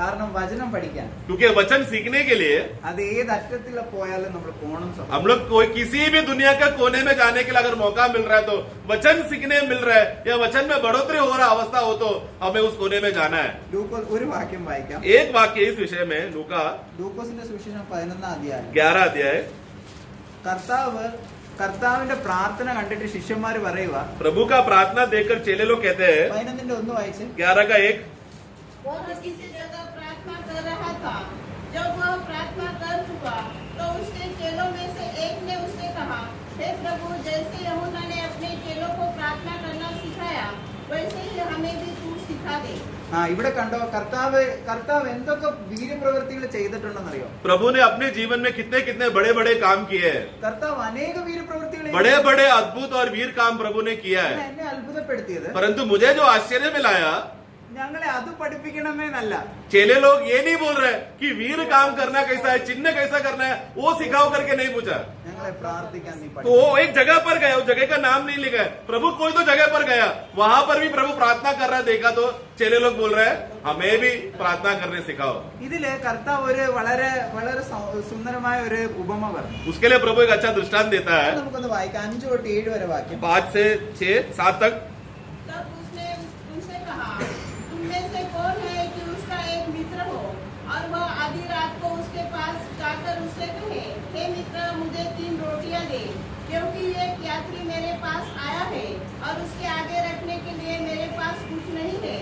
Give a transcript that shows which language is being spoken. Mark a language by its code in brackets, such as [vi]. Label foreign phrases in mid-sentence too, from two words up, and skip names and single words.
[ml] കാരണം വചനം പഠിക്കാൻ [hi] क्योंकि वचन सीखने के लिए [ml] അത് ഏത് അറ്റത്തിൽ പോയാലും നമ്മൾ പോകണം. [hi] हम लोग कोई किसी भी दुनिया के कोने में जाने के लिए अगर मौका मिल रहा है तो वचन सीखने मिल रहा है या वचन में बढ़ोतरी हो रहा अवस्था हो तो हमें उस कोने में जाना है. [ml] ലൂക്കോസ് ഒരു വാക്യം വായിക്കാം. [hi] एक वाक्य इस विषय में लूका [ml] ലൂക്കോസിന്റെ സുവിശേഷം 11 അധ്യായം. [hi] 11 अध्याय. [ml] കർത്താവിന്റെ പ്രാർത്ഥന കണ്ടിട്ട് ശിഷ്യന്മാര് പറയുക. [hi] प्रभु का प्रार्थना देखकर चेले लोग कहते हैं [ml] 11 1 വായിച്ച്. [hi] 11 का 1. वह किसी जगह प्रार्थना कर रहा था. जब वह प्रार्थना कर चुका तो उसके चेलों में से एक ने उससे कहा, हे प्रभु, जैसे यूहन्ना ने अपने चेलों को प्रार्थना करना सिखाया वैसे ही हमें भी तू सिखा दे. [ml] ഇവിടെ കണ്ടോ, കർത്താവ് എന്തൊക്കെ വീര്യപ്രവൃത്തികൾ ചെയ്തിട്ടുണ്ടെന്നറിയോ? [hi] प्रभु ने अपने जीवन में कितने कितने बड़े बड़े काम किए हैं. [ml] കർത്താവ് അനേക വീര്യപ്രവൃത്തികൾ [hi] बड़े बड़े अद्भुत और वीर काम प्रभु ने किया है. [ml] എന്നെ അത്ഭുതപ്പെടുത്തിയത് [hi] परंतु मुझे जो आश्चर्य में लाया, [ml] ഞങ്ങളെ അത് പഠിപ്പിക്കണമെന്നല്ല. [hi] चेले लोग ये नहीं बोल रहे कि वीर काम करना कैसा है, चिन्ह कैसा करना है, वो सिखाओ करके नहीं पूछा. [ml] ഞങ്ങളെ പ്രാർത്ഥിക്കാൻ നീ [hi] तो वो एक जगह पर गया, उस जगह का नाम नहीं लिखा है. प्रभु कोई तो जगह पर गया, वहां पर भी प्रभु प्रार्थना कर रहा है. देखा तो चेले लोग बोल रहे हैं हमें भी प्रार्थना करने सिखाओ. [ml] ഇതില് കർത്താവ് ഒരു വളരെ വളരെ സുന്ദരമായ ഒരു ഉപമ പറഞ്ഞു. [hi] उसके लिए प्रभु एक अच्छा दृष्टांत देता है. [ml] നമുക്കൊന്ന് വായിക്കാം. 5 തൊട്ട് 7 വരെ വാക്യം. [hi] 5 से 6 7 तक. तब उसने उनसे कहा, तुम में से कौन है कि उसका एक मित्र हो और वह आधी रात को उसके पास जाकर उससे कहे, हे मित्र, मुझे 3 रोटियां दे, क्योंकि एक यात्री मेरे पास आया है और उसके आगे रखने के लिए मेरे पास कुछ नहीं है.